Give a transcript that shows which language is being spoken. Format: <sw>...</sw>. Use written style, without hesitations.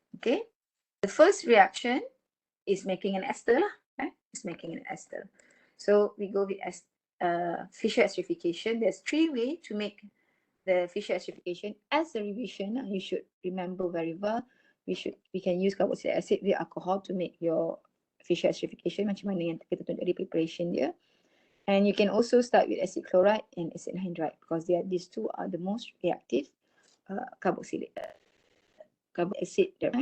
<en>Okay, the first reaction is making an ester lah. It's making an ester. So we go with Fischer esterification. There's 3 ways to make the Fischer esterification. As a revision, you should remember very well. We can use carboxylic acid with alcohol to make your Fischer esterification.</en> <ms>Macam mana yang kita tunjuk dari preparation dia.</ms> <en>And you can also start with acid chloride and acid anhydride because these two are the most reactive carboxylic acid.</en>